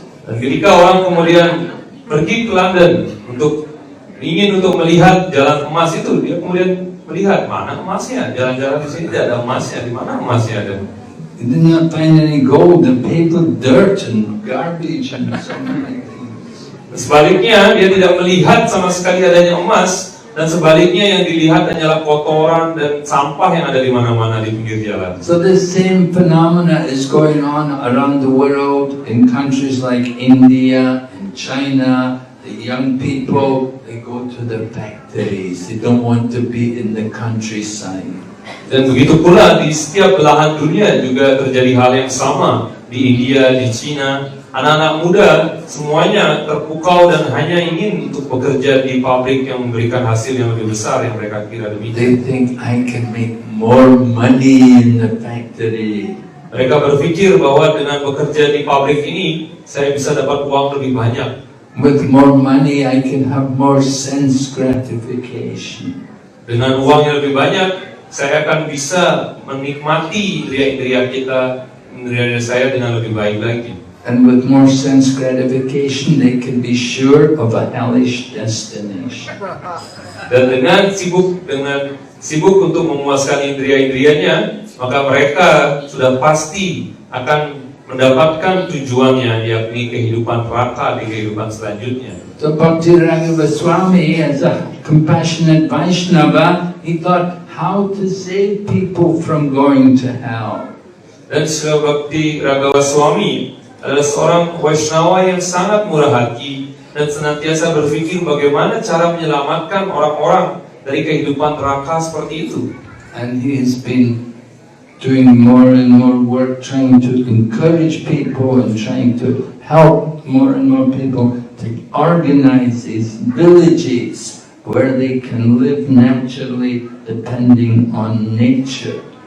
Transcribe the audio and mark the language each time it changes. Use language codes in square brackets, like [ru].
[id] Dan ketika orang kemudian pergi ke London ingin untuk melihat jalan emas itu, dia kemudian melihat mana emasnya, jalan-jalan di sini tidak ada emasnya, di mana emasnya ada. [en] He did not find any gold, and paved with dirt and garbage and so many things. [id] Sebaliknya, dia tidak melihat sama sekali adanya emas, dan sebaliknya yang dilihat hanyalah kotoran dan sampah yang ada di mana-mana di pinggir jalan. [en] So this same phenomena is going on around the world in countries like India and China. The young people, they go to the factories. They don't want to be in the countryside. [id] Dan begitu pula di setiap belahan dunia juga terjadi hal yang sama. Di India, di China, anak-anak muda semuanya terpukau dan hanya ingin untuk bekerja di pabrik yang memberikan hasil yang lebih besar yang mereka kira demikian. [en] They think I can make more money in the factory. [id] Mereka berpikir bahwa dengan bekerja di pabrik ini saya bisa dapat uang lebih banyak. [en] With more money I can have more sense gratification. [id] Dengan uang yang lebih banyak saya akan bisa menikmati indera-indera kita, indera saya dengan lebih baik lagi. [en] And with more sense gratification, they can be sure of a hellish destination. [id] Dan dengan sibuk untuk memuaskan indera-inderanya, maka mereka sudah pasti akan mendapatkan tujuannya, yakni kehidupan neraka di kehidupan selanjutnya. [en] So Bhakti Raghava Swami, as a compassionate Vaishnava, he thought how to save people from going to hell. [id] Dan Srila Bhakti Raghava Swami adalah seorang Vaishnava yang sangat murah hati dan senantiasa berpikir bagaimana cara menyelamatkan orang-orang dari kehidupan neraka seperti itu. [en] And he has been doing more and more work trying to encourage people and trying to help more and more people to organize these villages where they can live naturally depending on nature.